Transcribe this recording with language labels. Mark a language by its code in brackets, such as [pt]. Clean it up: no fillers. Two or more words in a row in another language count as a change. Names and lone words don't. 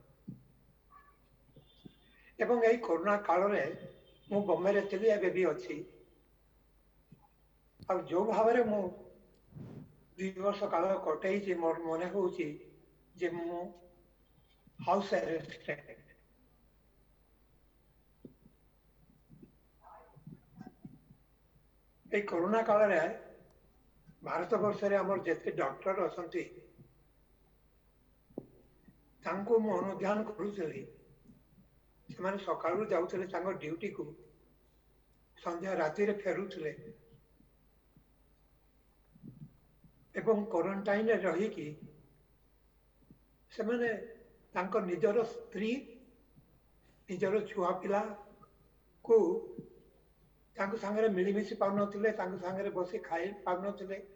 [or] ଏବଂ ଏହି କରୋନା କାଳରେ ମୁଁ ବମ୍ବେରେ ଥିଲି, ଏବେ ବି ଅଛି। ଆଉ ଯୋଉ ଭାବରେ ମୁଁ 2 ବର୍ଷ କାଳ କଟେଇଛି, ମୋର ମନେ ହଉଛି ଯେ ମୁଁ [en] house arrested. [or] ଏଇ କରୋନା কাଳରେ ଭାରତ ବର୍ଷରେ ଆମର ଯେତେ ଡକ୍ଟର ଅଛନ୍ତି ତାଙ୍କୁ ମୁଁ ଅନୁଧ୍ୟାନ କରୁଥିଲି। ସେମାନେ ସକାଳୁ ଯାଉଥିଲେ ତାଙ୍କ ଡ୍ୟୁଟିକୁ, ସନ୍ଧ୍ୟା ରାତିରେ ଫେରୁଥିଲେ ଏବଂ କ୍ୱାରେଣ୍ଟାଇନରେ ରହିକି ସେମାନେ ତାଙ୍କ ନିଜର ସ୍ତ୍ରୀ, ନିଜର ଛୁଆ ପିଲାକୁ ତାଙ୍କ ସାଙ୍ଗରେ ମିଳିମିଶି ପାରୁନଥିଲେ, ତାଙ୍କ ସାଙ୍ଗରେ ବସି ଖାଇ ପାରୁନଥିଲେ।